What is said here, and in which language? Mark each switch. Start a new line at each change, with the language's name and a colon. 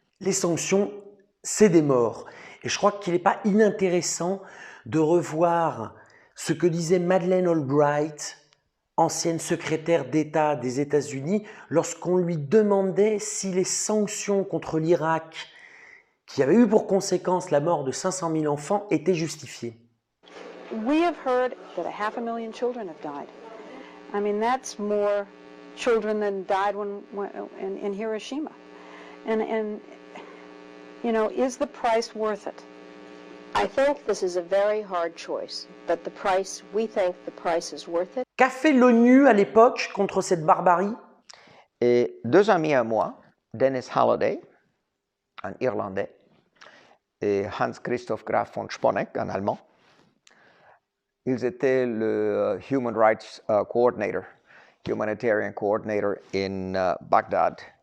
French: Les sanctions, c'est des morts. Et je crois qu'il n'est pas inintéressant de revoir ce que disait Madeleine Albright, ancienne secrétaire d'État des États-Unis, lorsqu'on lui demandait si les sanctions contre l'Irak, qui avaient eu pour conséquence la mort de 500 000 enfants, étaient justifiées.
English: We have heard that 500,000 children have died. I mean, that's more children than died in Hiroshima. And you know, is the price worth it? I think this is a very hard choice, but we think the price is worth it.
French: Qu'a fait l'ONU à l'époque contre cette barbarie? Et deux amis à moi, Dennis Halliday, un Irlandais, et Hans Christoph Graf von Sponeck, un Allemand, ils étaient le
English: Human Rights Coordinator, Humanitarian Coordinator in Baghdad.